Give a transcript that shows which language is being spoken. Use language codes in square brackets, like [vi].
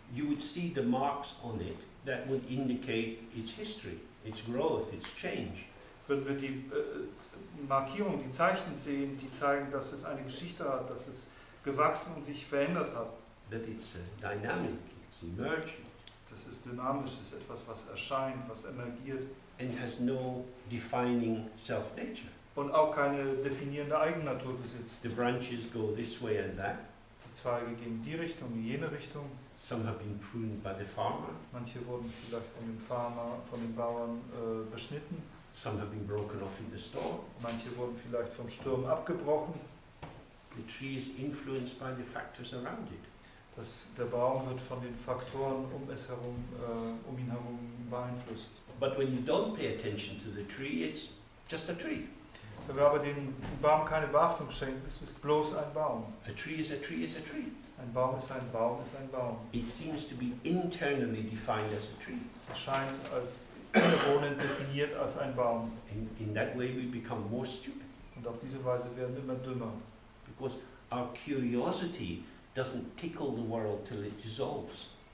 [en] you would see the marks on it that would indicate its history, its growth, its change. [de] würden wir die Markierungen, die Zeichen sehen, die zeigen, dass es eine Geschichte hat, dass es gewachsen und sich verändert hat. [en] That it's dynamic, it's emerging, [de] Das ist dynamisch, ist etwas, was erscheint, was emergiert [en] and has no defining self-nature. [de] und auch keine definierende Eigennatur besitzt. [en] The branches go this way and that. [de] Die Zweige gehen in die Richtung, in jene Richtung. [en] Some have been pruned by the farmer, [de] Manche wurden vielleicht von dem Farmer, von den Bauern beschnitten. [en] some have been broken off in the storm. [de] Manche wurden vielleicht vom Sturm abgebrochen. [en] The tree is influenced by the factors around it. [de] Der Baum wird von den Faktoren um ihn herum beeinflusst. [en] But when you don't pay attention to the tree, it's just a tree. [de] Wenn wir aber dem Baum keine Beachtung schenken, ist es bloß ein Baum. [en] A tree is a tree is a tree. [de] Ein Baum ist ein Baum ist ein Baum. [en] It seems to be internally defined as a tree. [de] Er scheint als innewohnend definiert als ein Baum. [en] In that way we become more stupid [de] Und auf diese Weise werden wir immer dümmer. [en] because our curiosity doesn't tickle the world till it dissolves.